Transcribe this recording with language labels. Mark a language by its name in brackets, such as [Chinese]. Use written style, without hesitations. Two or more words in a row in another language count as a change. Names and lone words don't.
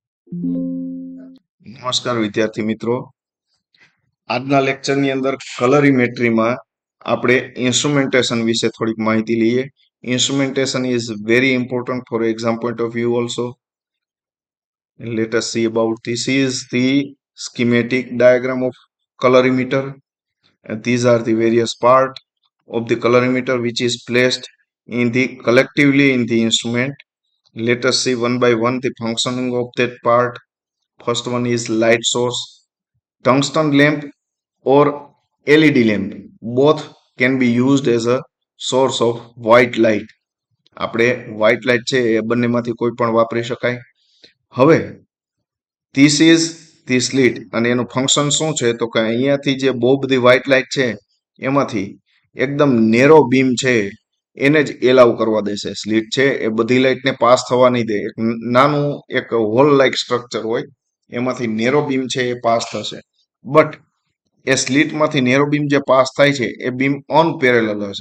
[Gujarati] નમસ્કાર વિદ્યાર્થી મિત્રો, આજના લેક્ચરની અંદર કલરીમેટ્રીમાં આપણે ઇન્સ્ટ્રુમેન્ટેશન વિશે થોડીક માહિતી લઈએ. [English] instrumentation is very important for exam point of view also. Let us see about this is the schematic diagram of colorimeter, and these are the various part of the colorimeter which is placed in the collectively in the instrument. Let us see one by one the functioning of that part. First one is light source. Tungsten lamp or LED lamp both can be used as a source of white light. [Gujarati] આપણે [English] white light [Gujarati] છે એ બંનેમાંથી કોઈ પણ વાપરી શકાય. હવે [English] this is the slit [Gujarati] અને એનું ફંક્શન શું છે તો કે અહીંયાથી જે બહુ બધી [English] white light [Gujarati] છે એમાંથી એકદમ [English] narrow beam [Gujarati] છે એને જ એલાવ કરવા દેશે. સ્લિટ છે એ બધી લાઇટને પાસ થવા નહીં દે. એક નાનું એક [English] hole like structure [Gujarati] હોય એમાંથી [English] narrow beam [Gujarati] છે એ પાસ થશે. બટ એ સ્લિટમાંથી [English] narrow beam [Gujarati] જે પાસ થાય છે એ [English] beam unparallel [Gujarati] હશે.